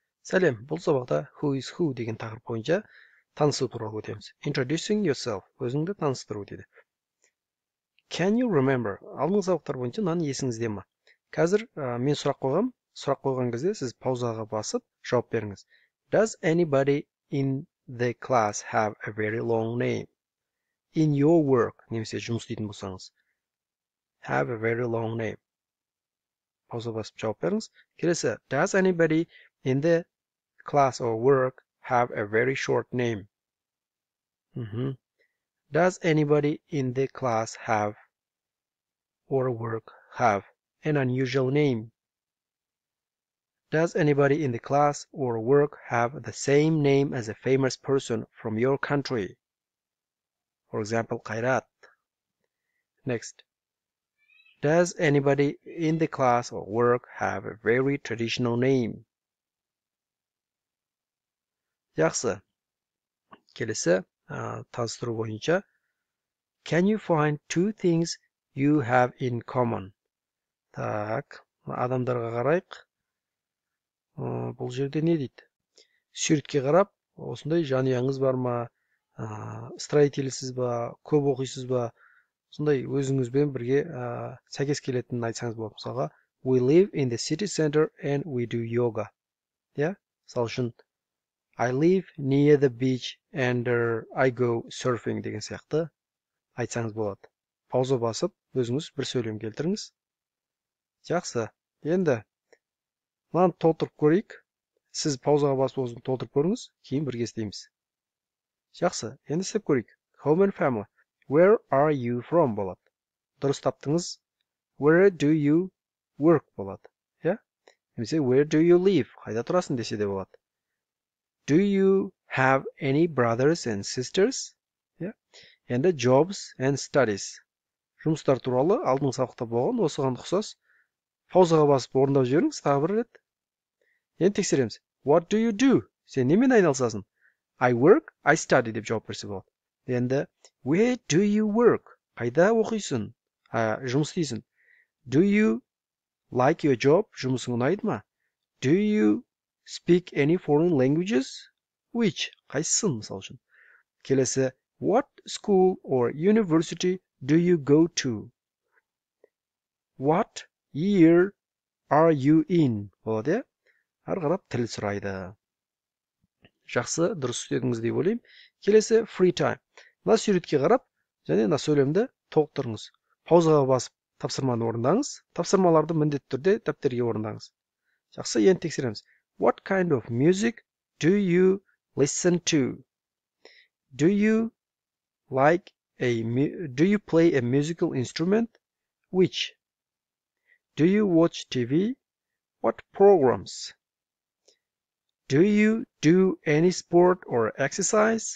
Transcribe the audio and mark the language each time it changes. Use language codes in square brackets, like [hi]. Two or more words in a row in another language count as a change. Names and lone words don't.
[kk] Сәлем, бұл сабақта [en] who is who [kk] деген тақырып бойынша танысу туралы өтеміз. [en] Introducing yourself, [kk] өзіңді таныстыру дейді. [en] Can you remember? [kk] Алдыңғы сабақтар бойынша мынаны есіңізде ме? Қазір мен сұрақ қойғам. Сұрақ қойған кезде сіз паузаға басып жауап беріңіз. [en] Does anybody in the class have a very long name? In your work, [kk] немесе жұмыс істейтін болсаңыз. [en] Have a very long name. [kk] Пауза басып жауап беріңіз. Келесі, [en] does anybody in the class or work have a very short name? Does anybody in the class have or work have an unusual name? Does anybody in the class or work have the same name as a famous person from your country? For example, Khairat. Next. Does anybody in the class or work have a very traditional name? [kk] Жақсы. Келесі таныстыру бойынша. [en] Can you find two things you have in common? [kk] Так, адамдарға қарайық. Бұл жерде не дейді? Суретке қарап, осындай жанұяңыз бар ма? Строительсіз ба? Көп оқисыз ба? Сондай өзіңізбен бірге сәйкес келетінін айтсаңыз болады. Мысалға, [en] we live in the city center and we do yoga. [kk] Мысал үшін, [en] I live near the beach and I go surfing [kk] деген сияқты айтсаңыз болады. Пауза басып, өзіңіз бір сөйлем келтіріңіз. Жақсы. Енді мынаны толтырып көрейік. Сіз паузаға басып өзін толтырып көріңіз, кейін бірге істейміз. Жақсы. Енді істеп көрейік. [en] Home and family. Where are you from [kk] болады. Дұрыс таптыңыз. [en] Where do you work [kk] болады. Немесе [en] where do you live? [kk] Қайда тұрасың десе де болады. [en] Do you have any brothers and sisters? Енді jobs and studies. [kk] Жұмыстар туралы алдыңғы сабақта болған, осыған ұқсас паузаға басып орындап жіберіңіз тағы бір рет. Енді тексереміз. [en] What do you do? [kk] Сен немен айналысасың? [en] I work, I study [kk] деп жауап берсе болады. Енді [en] where do you work? [kk] Қайда оқисың? Жұмыс істейсің. [en] Do you like your job? [kk] Жұмысың ұнайды ма? [en] Do you speak any foreign languages? Which? [kk] Қайсысын мысал үшін? Келесі, [en] what school or university do you go to? What year are you in? [kk] Болады, Ары қарап тіл сұрайды. Жақсы, дұрыс істедіңіз деп ойлаймын. Келесі, [en] free time. [kk] Мына суретке қарап, және мына сөйлемді толықтырыңыз. Паузаға басып тапсырманы орындаңыз. Тапсырмаларды міндетті түрде дәптерге орындаңыз. Жақсы, енді тексереміз. [en] What kind of music do you listen to? Do you play a musical instrument? Which? Do you watch TV? What programs? Do you do any sport or exercise?